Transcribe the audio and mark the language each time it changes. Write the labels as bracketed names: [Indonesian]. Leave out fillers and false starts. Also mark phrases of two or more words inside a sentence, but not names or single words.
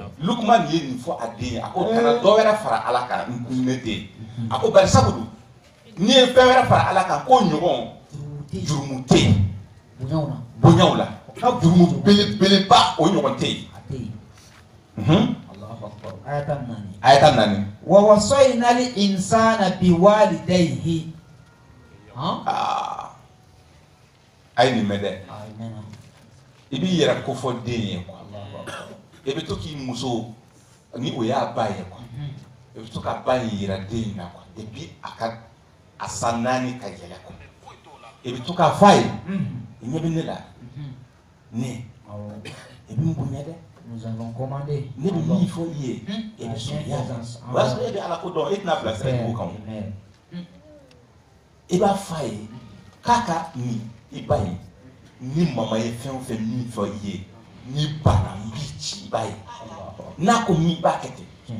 [Bambara] Lukman ye nin fɔ a den ye. A ko kana dɔ wɛrɛ fara Ala kan ne den. A ko bari sabu dun n'i ye fɛn wɛrɛ fara Ala kan ko ɲɔgɔn jurumu tɛ yen. Bonyaw la. Ka jurumu belebeleba o ɲɔgɔn tɛ yen. Ayata 4. [Arabic] ووصينا الإنسان بوالديه. [Bambara] Ayi nin mɛn dɛ. I b'i yɛrɛ kofɔ den ye quoi. I bɛ to k'i muso ni o y'a ba ye quoi. I bɛ to ka ba in yira den in na quoi. [French] Et puis [Bambara] a san 4 ka yɛlɛ quoi. I bɛ to k'a f'a ye. I ɲɛ bɛ ne la. Ne. I bɛ n bonya dɛ. [French] Nous avons commandé. [Bambara] Ne bɛ min fɔ i ye. I bɛ sɔn i y'a dɔn. O y'a sɔrɔ e bɛ Ala ko dɔn e tɛna bila sira jugu kan. I b'a f'a ye k'a ka nin i ba ye. Ni mama ye fɛn o fɛn min fɔ i ye ni bana n b'i ci i b'a ye. N'a ko min b'a kɛ ten.